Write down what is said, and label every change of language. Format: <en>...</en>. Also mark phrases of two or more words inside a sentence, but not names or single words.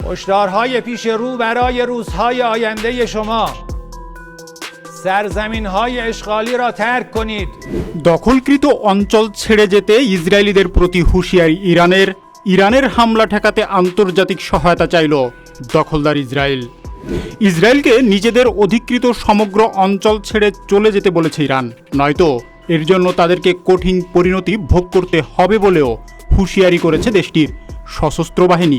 <fa>هشدارهای پیش رو برای روزهای آینده شما. سرزمین‌های اشغالی را ترک کنید.</fa> <bn>দখলকৃত অঞ্চল ছেড়ে যেতে ইসরায়েলিদের প্রতি হুঁশিয়ারি ইরানের হামলা ঠেকাতে আন্তর্জাতিক সহায়তা চাইল দখলদার ইসরায়েল। ইসরায়েলকে নিজেদের অধিকৃত সমগ্র অঞ্চল ছেড়ে চলে যেতে বলেছে ইরান, নয়তো এর জন্য তাদেরকে কঠিন পরিণতি ভোগ করতে হবে বলেও হুঁশিয়ারি করেছে দেশটির সশস্ত্র বাহিনী।</bn>